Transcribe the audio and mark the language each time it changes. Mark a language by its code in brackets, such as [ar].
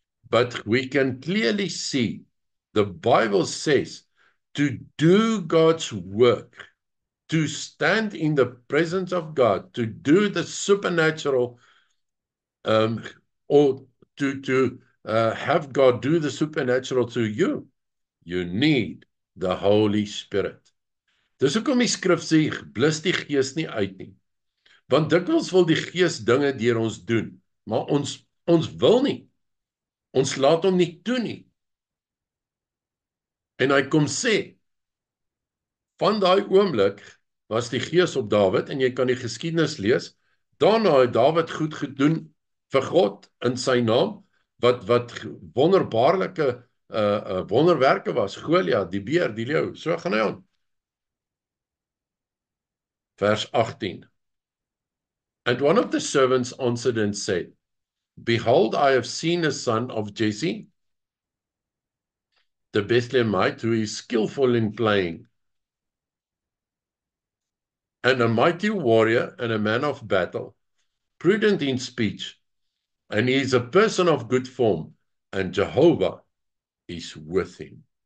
[en] But we can clearly see the Bible says to do God's work, to stand in the presence of God, to do the supernatural, or to have God do the supernatural to you, you need the Holy Spirit. [af] Dis hoekom die skrif sê, blus die gees nie uit nie. Want dikwels wil die gees dinge deur ons doen, maar ons wil nie. Ons laat hom nie toe nie. En hy kom sê, van daai oomblik was die gees op Dawid, en jy kan die geskiedenis lees, daarna het Dawid goed gedoen vir God in sy naam, wat wonderbaarlike wonderwerke was, Goliat, die beer, die leeu, so gaan hy aan. Vers 18. [en] And one of the servants answered and said, Behold, I have seen a son of Jesse, the Bethlehemite, who is skillful in playing, and a mighty warrior and a man of battle, prudent in speech, and he is a person of good form, and Jehovah is with him.